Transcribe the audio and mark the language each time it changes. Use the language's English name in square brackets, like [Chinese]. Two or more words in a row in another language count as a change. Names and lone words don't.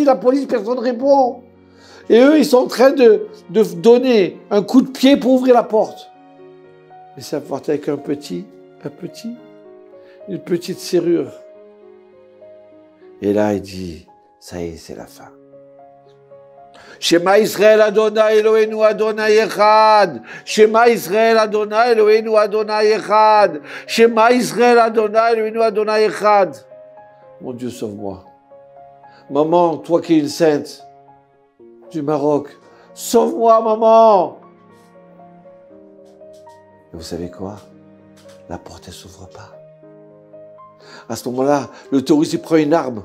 [French] La police, personne ne répond. Et eux, ils sont en train de donner un coup de pied pour ouvrir la porte. Et ça porte avec une petite serrure. Et là, il dit, ça y est, c'est la fin. [Hebrew] שמע ישראל אדוני אלוהינו אדוני אחד. שמע ישראל אדוני אלוהינו אדוני אחד. שמע ישראל אדוני אלוהינו אדוני אחד. [French] Mon Dieu, sauve-moi. Maman, toi qui es une sainte du Maroc, sauve-moi, maman. Et vous savez quoi? La porte, elle ne s'ouvre pas. À ce moment-là, le terroriste, il prend une arme.